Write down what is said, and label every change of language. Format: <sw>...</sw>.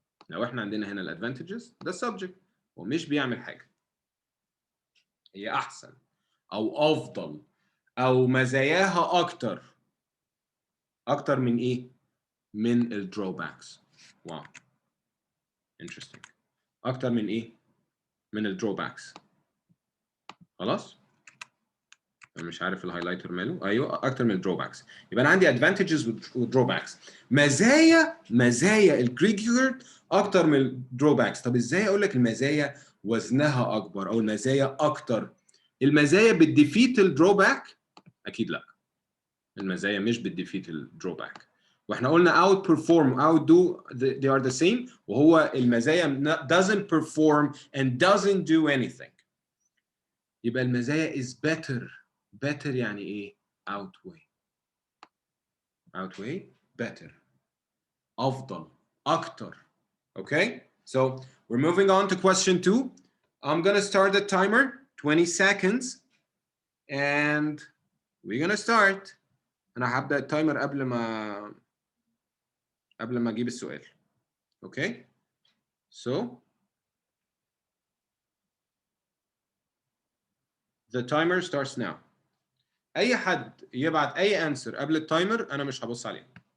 <ar>لو احنا عندنا هنا الادفانتجز ده السبجكت ومش بيعمل حاجه، هي احسن او افضل او مزاياها اكتر من ايه؟ من الدروباكس. واو interesting. اكتر من ايه؟ من الدروباكس. خلاص، انا مش عارف الهايلايتر ماله. ايوه، اكتر من الدروباكس. يبقى انا عندي ادفانتجز ودروباكس. مزايا الجريجولر اكتر من الدروباكس. طب ازاي اقول لك المزايا وزنها اكبر او المزايا اكتر؟ المزايا بتديفيت الدروباك؟ اكيد لا، المزايا مش بتديفيت الدروباك. واحنا قلنا</ar> <en>outperform outdo they are the same،</en> <ar>وهو المزايا</ar> <en>doesn't perform and doesn't do anything.</en> <ar>يبقى المزايا</ar> <en>is better</en> <ar>يعني ايه؟ outweigh better، افضل، اكتر.</ar> <en>Okay, so we're moving on to question 2. I'm gonna start the timer 20 seconds and we're gonna start.</en> <ar>انا هبدأ التايمر قبل ما اجيب السؤال.</ar> <en>Okay, so the timer starts now.</en> <ar>اي حد يبعت اي انسر قبل التايمر انا مش هبص عليه.</ar>